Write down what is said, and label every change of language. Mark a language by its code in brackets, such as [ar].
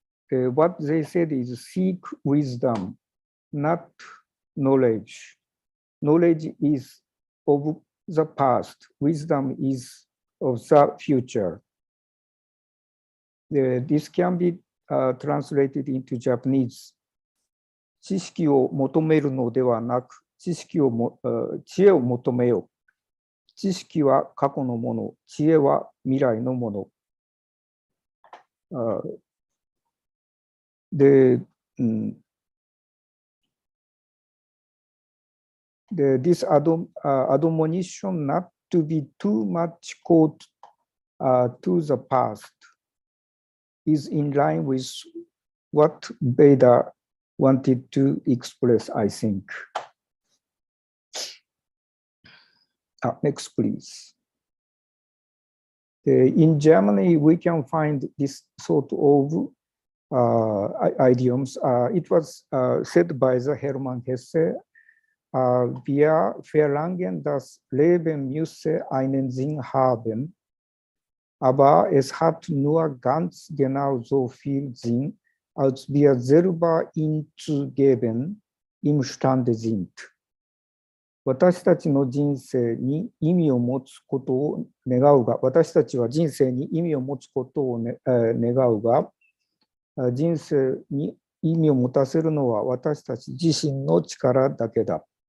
[en] What they said is seek wisdom, not knowledge. Knowledge is of the past. Wisdom is of the future. This can be translated into Japanese. [ja] 知識を求めるのではなく、知恵を求めよう。知識は過去のもの、知恵は未来のもの。 [en] This admonition not to be too much caught to the past is in line with what Veda wanted to express, I think. Next, please. In Germany, we can find this sort of idioms. It was said by the Hermann Hesse, [de] wir verlangen das Leben müsse einen Sinn haben, aber es hat nur ganz genau so viel Sinn, als wir selber ihn zu geben imstande sind. [ja] 私たちの人生に意味を持つことを願うが、私たちは人生に意味を持つことを、願うが、人生に意味を持たせるのは私たち自身の力だけだ。